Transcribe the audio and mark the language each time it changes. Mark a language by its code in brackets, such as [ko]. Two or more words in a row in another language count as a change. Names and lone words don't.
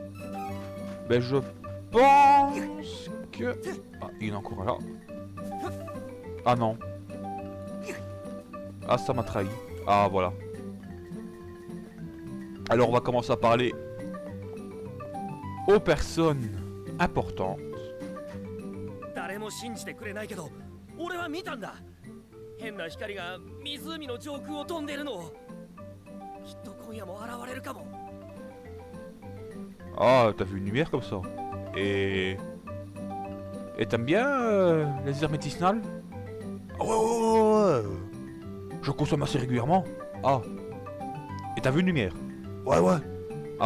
[fr] Ben je pense que... Ah, il est encore là. Ah non. Ah, ça m'a trahi. Ah voilà. Alors on va commencer à parler aux personnes importantes. [ja] 誰も信じてくれないけど、俺は見たんだ。変な光が湖の上空を飛んでるのを。きっと今夜も現れるかも。 [fr] Ah, t'as vu une lumière comme ça. Et t'aimes bien les herbes médicinales? Ah ouais. Je consomme assez régulièrement. Ah. Et t'as vu une lumière? Ouais. Ah.